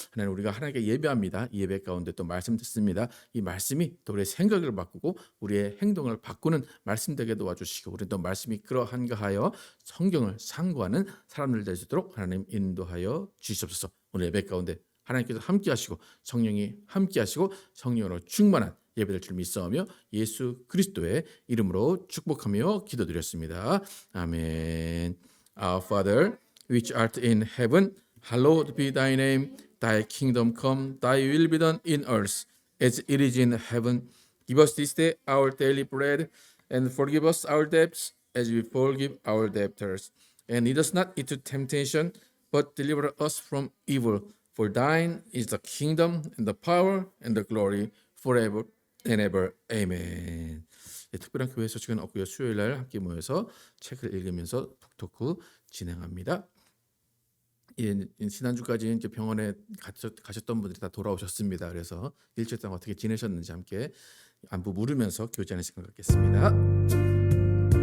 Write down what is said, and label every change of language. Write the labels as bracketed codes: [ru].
[ko] 하나님 우리가 하나님께 예배합니다. 이 예배 가운데 또 말씀 듣습니다. 이 말씀이 또 우리의 생각을 바꾸고 우리의 행동을 바꾸는 말씀 되게 도와주시고 우리 또 말씀이 그러한가 하여 성경을 상고하는 사람들 될 수 있도록 하나님 인도하여 주시옵소서. 오늘 예배 가운데 하나님께서 함께 하시고 성령이 함께 하시고 성령으로 충만한 예배될 줄 믿사오며 예수 그리스도의 이름으로 축복하며 기도드렸습니다. 아멘. [en] Our Father, which art in heaven, hallowed be thy name. Thy kingdom come, thy will be done in earth as it is in heaven. Give us this day our daily bread, and forgive us our debts as we forgive our debtors. And lead us not into temptation, but deliver us from evil. For thine is the kingdom, and the power, and the glory, forever and ever. Amen. [ko] 특별한 교회 소식은 없고요. 수요일 날 함께 모여서 책을 읽으면서 톡토크 진행합니다. 지난주까지 이제 병원에 가셨던 분들이 다 돌아오셨습니다. 그래서 일주일 동안 어떻게 지내셨는지 함께 안부 물으면서 교제하는 시간 갖겠습니다.